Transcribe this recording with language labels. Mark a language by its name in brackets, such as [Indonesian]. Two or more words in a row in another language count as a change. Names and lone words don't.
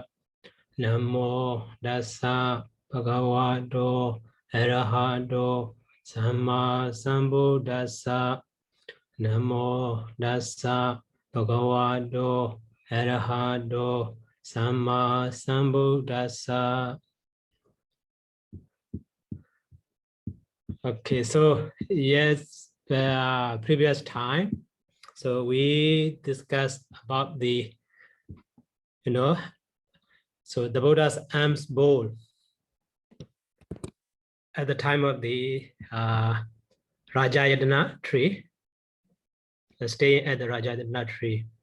[Pali] Namo Dasa Bhagavato Arahato Sama Sambuddhassa. Namo Dasa Bhagavato Arahato Sama Sambuddhassa. [English] Okay, so yes, previous time, so we discussed about the, so the Buddha's alms bowl at the time of the Rājāyatana tree, staying at the Rājāyatana tree.